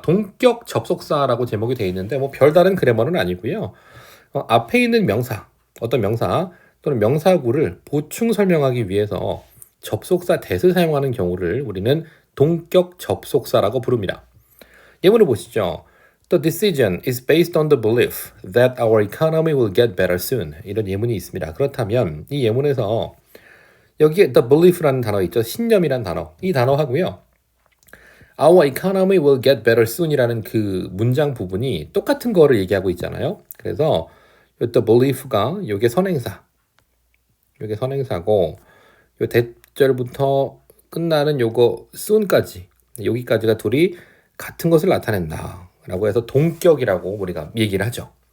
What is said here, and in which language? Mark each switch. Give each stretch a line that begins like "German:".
Korean: 동격 접속사라고 제목이 되어 있는데 뭐 별다른 그래머는 아니고요. 앞에 있는 명사, 어떤 명사 또는 명사구를 보충 설명하기 위해서 접속사 that을 사용하는 경우를 우리는 동격 접속사라고 부릅니다. 예문을 보시죠.
English: The decision is based on the belief that our economy will get better soon.
Korean: 이런 예문이 있습니다. 그렇다면 이 예문에서 여기에 the belief라는 단어 있죠. 신념이란 단어. 이 단어하고요.
English: Our economy will get better soon
Korean: 이라는 그 문장 부분이 똑같은 거를 얘기하고 있잖아요. 그래서 the belief가 요게 선행사, 요게 선행사고 요 대절부터 끝나는 요거 soon까지 여기까지가 둘이 같은 것을 나타낸다 라고 해서 동격이라고 우리가 얘기를 하죠.